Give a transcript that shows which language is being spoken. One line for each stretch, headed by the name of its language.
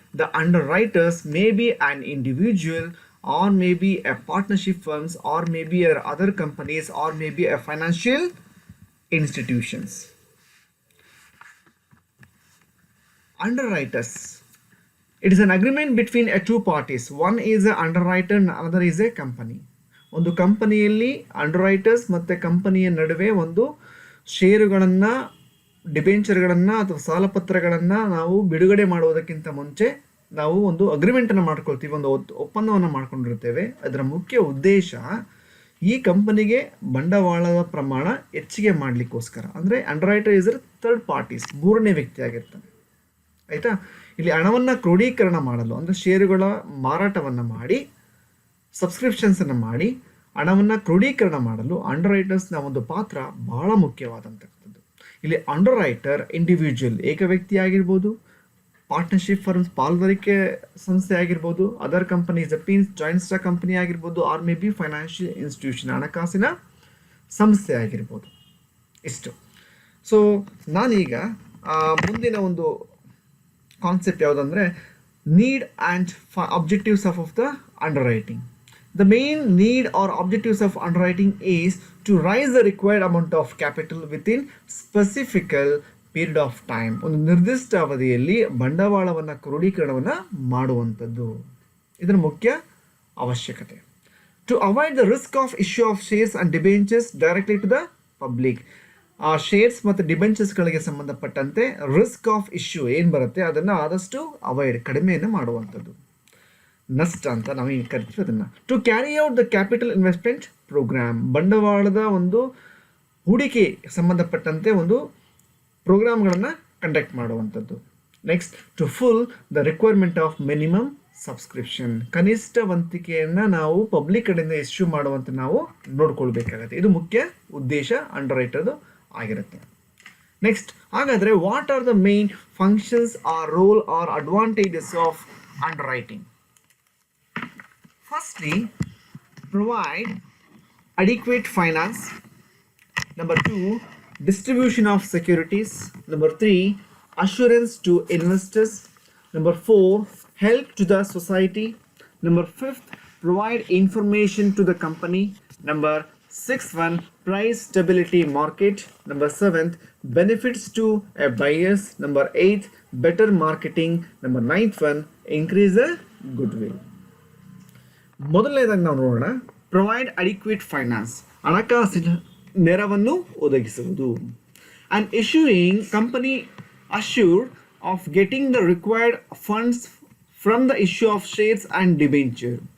English: The underwriters may be an individual or maybe a partnership firms or maybe other companies or maybe a financial institutions. Underwriters. It is an agreement between two parties. One is an underwriter and another is a company.
Kannada: ಒಂದು ಕಂಪನಿಯಲ್ಲಿ ಅಂಡರ್ರೈಟರ್ಸ್ ಮತ್ತು ಕಂಪನಿಯ ನಡುವೆ ಒಂದು ಷೇರುಗಳನ್ನು, ಡಿಬೆಂಚರ್ಗಳನ್ನು ಅಥವಾ ಸಾಲಪತ್ರಗಳನ್ನು ನಾವು ಬಿಡುಗಡೆ ಮಾಡುವುದಕ್ಕಿಂತ ಮುಂಚೆ ನಾವು ಒಂದು ಅಗ್ರಿಮೆಂಟನ್ನು ಮಾಡ್ಕೊಳ್ತೀವಿ, ಒಂದು ಒಪ್ಪಂದವನ್ನು ಮಾಡ್ಕೊಂಡಿರ್ತೇವೆ. ಅದರ ಮುಖ್ಯ ಉದ್ದೇಶ ಈ ಕಂಪನಿಗೆ ಬಂಡವಾಳದ ಪ್ರಮಾಣ ಹೆಚ್ಚಿಗೆ ಮಾಡಲಿಕ್ಕೋಸ್ಕರ. ಅಂದರೆ
English: underwriter is third parties,
Kannada: ಮೂರನೇ ವ್ಯಕ್ತಿ ಆಗಿರ್ತಾನೆ. ಆಯಿತಾ? ಇಲ್ಲಿ ಹಣವನ್ನು ಕ್ರೋಢೀಕರಣ ಮಾಡಲು ಅಂದರೆ ಷೇರುಗಳ ಮಾರಾಟವನ್ನು ಮಾಡಿ ಸಬ್ಸ್ಕ್ರಿಪ್ಷನ್ಸನ್ನು ಮಾಡಿ ಹಣವನ್ನು ಕ್ರೋಢೀಕರಣ ಮಾಡಲು ಅಂಡರ್ರೈಟರ್ಸ್ನ ಒಂದು ಪಾತ್ರ ಬಹಳ ಮುಖ್ಯವಾದಂಥದ್ದು. ಇಲ್ಲಿ ಅಂಡರ್ರೈಟರ್ ಇಂಡಿವಿಜುವಲ್ ಏಕ ವ್ಯಕ್ತಿ ಆಗಿರ್ಬೋದು, ಪಾರ್ಟ್ನರ್ಶಿಪ್ ಫರ್ಮ್ಸ್ ಪಾಲ್ದಾರಿಕೆ ಸಂಸ್ಥೆ ಆಗಿರ್ಬೋದು, other companies joint stock company ಆಗಿರ್ಬೋದು,
English: or may be financial institution
Kannada: ಹಣಕಾಸಿನ ಸಂಸ್ಥೆ ಆಗಿರ್ಬೋದು. ಇಷ್ಟು.
English: so
Kannada: ನಾನೀಗ ಮುಂದಿನ ಒಂದು
English: Concept ಯಾವುದಂದರೆ need and objectives of the underwriting. The main need or objectives of underwriting is to raise the required amount of capital within specific period of time.
Kannada: ಒಂದು ನಿರ್ದಿಷ್ಟ ಅವಧಿಯಲ್ಲಿ ಬಂಡವಾಳವನ್ನು ಕ್ರೋಢೀಕರಣವನ್ನು ಮಾಡುವಂಥದ್ದು ಇದರ ಮುಖ್ಯ ಅವಶ್ಯಕತೆ.
English: To avoid the risk of issue of shares and debentures directly to the public.
Kannada: ಆ shares ಮತ್ತು ಡಿಬೆಂಚರ್ಸ್ಗಳಿಗೆ ಸಂಬಂಧಪಟ್ಟಂತೆ
English: risk of issue
Kannada: ಏನು ಬರುತ್ತೆ ಅದನ್ನು ಆದಷ್ಟು ಅವಾಯ್ಡ್, ಕಡಿಮೆಯನ್ನು ಮಾಡುವಂಥದ್ದು, ನಷ್ಟ ಅಂತ ನಾವು ಏನು ಕರಿತೀವಿ ಅದನ್ನು.
English: To carry out the capital investment program.
Kannada: ಬಂಡವಾಳದ ಒಂದು ಹೂಡಿಕೆ ಸಂಬಂಧಪಟ್ಟಂತೆ ಒಂದು ಪ್ರೋಗ್ರಾಮ್ಗಳನ್ನು ಕಂಡಕ್ಟ್ ಮಾಡುವಂಥದ್ದು.
English: Next, to full the requirement of minimum subscription.
Kannada: ಕನಿಷ್ಠ ವಂತಿಕೆಯನ್ನು ನಾವು ಪಬ್ಲಿಕ್ ಕಡೆಯಿಂದ ಇಶ್ಯೂ ಮಾಡುವಂತೆ ನಾವು ನೋಡ್ಕೊಳ್ಬೇಕಾಗತ್ತೆ. ಇದು ಮುಖ್ಯ ಉದ್ದೇಶ ಅಂಡರ್ರೈಟರ್ದು ಆಗಿರುತ್ತೆ.
English: Next, ಹಾಗಾದರೆ what are the main functions or role or advantages of underwriting? Firstly, provide adequate finance. Number 2, distribution of securities. Number 3, assurance to investors. Number 4, help to the society. Number 5, provide information to the company. Number 6, price stability market. Number 7, benefits to a buyers. Number 8, better marketing. Number 9, increase the goodwill.
Kannada: ಮೊದಲನೇದಾಗಿ ನಾವು ನೋಡೋಣ,
English: provide adequate finance,
Kannada: ಹಣಕಾಸಿನ ನೆರವನ್ನು ಒದಗಿಸುವುದು.
English: And issuing company assured of getting the required funds from the issue of shares and debenture.